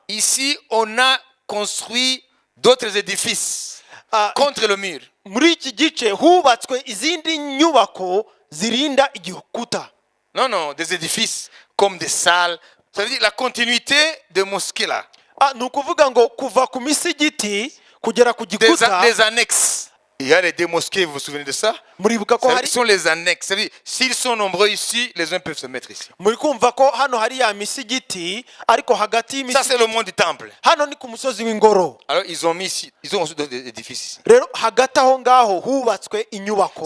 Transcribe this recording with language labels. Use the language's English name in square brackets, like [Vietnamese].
[French] ici, on a construit d'autres édifices contre le mur. [Kinyarwanda] muri iki gice hubatswe izindi nyubako zirinda igikuta. [French] Non, des édifices comme des salles. Ça veut dire la continuité de mosquées là. [Kinyarwanda] ni ukuvuga ngo kuva ku misigiti kugera ku gikuta, [French] Des annexes. Il y a les deux mosquées, vous vous souvenez de ça? [Kinyarwanda] muribuka ko [French] Ce [Kinyarwanda] hari, [French] sont les annexes. Ça veut dire, s'ils sont nombreux ici, les uns peuvent se mettre ici. [Kinyarwanda] muri kumva ko hano hari ya misigiti, ariko hagati [French] Ça, c'est [Kinyarwanda] y'imisigiti [French] le mont du temple. [Kinyarwanda] hano ni ku musozi w'ingoro. [French] Alors, ils ont mis ici, ils ont aussi d'autres édifices ici. [Kinyarwanda] rero hagati aho ngaho hubatswe inyubako.